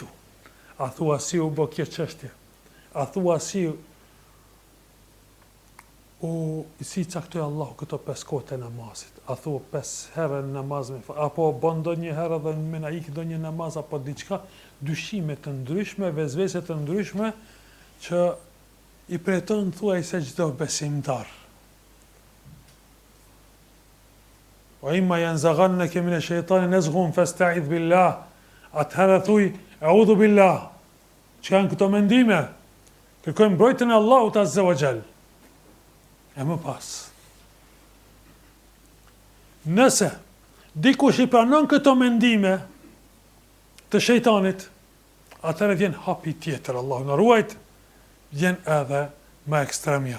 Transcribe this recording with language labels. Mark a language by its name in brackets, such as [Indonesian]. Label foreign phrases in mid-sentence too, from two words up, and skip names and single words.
[Albanian] A thua si u bë kjo çështje. A thua si si caktoi Allahu këto 5 kohë të namazit. A thua 5 herë në namaz me apo bën ndonjë herë dhe me na ik ndonjë namaz apo diçka, dyshime të ndryshme, vezvese të ndryshme që i preton thuaj se çdo besimtar. [Arabic] وإما ينزغنك من الشيطان نزغ فاستعذ بالله. [Albanian] Atëherë thuj [Arabic] أعوذ بالله. [Albanian] Çka janë këto mendime? Kërkojmë mbrojtjen e Allahut [Arabic] عز وجل. [Albanian] E më pas. Nëse dikush i pranon këto mendime të shejtanit, atëherë vjen hapi tjetër, Allahu na ruajt, vjen edhe më ekstremja.